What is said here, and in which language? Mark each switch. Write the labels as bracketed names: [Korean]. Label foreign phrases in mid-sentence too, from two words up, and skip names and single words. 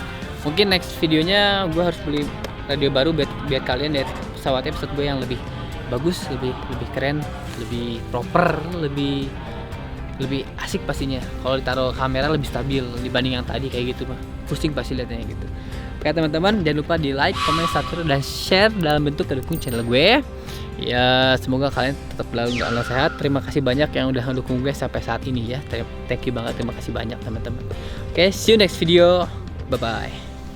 [Indonesian] Mungkin next videonya gue harus beli radio baru biar kalian lihat pesawatnya episode gue yang lebih bagus, lebih keren, lebih proper, lebih asik pastinya. Kalau ditaruh kamera lebih stabil dibanding yang tadi kayak gitu mah. Pusing pasti lihatnya gitu. Oke teman-teman, jangan lupa di [English] like, comment, subscribe, [Indonesian] dan share dalam bentuk mendukung channel gue. Ya semoga kalian tetap dalam sehat. Terima kasih banyak yang udah mendukung gue sampai saat ini ya. [English] Thank you [Indonesian] banget, terima kasih banyak teman-teman. Oke, [English] see you next video. Bye bye.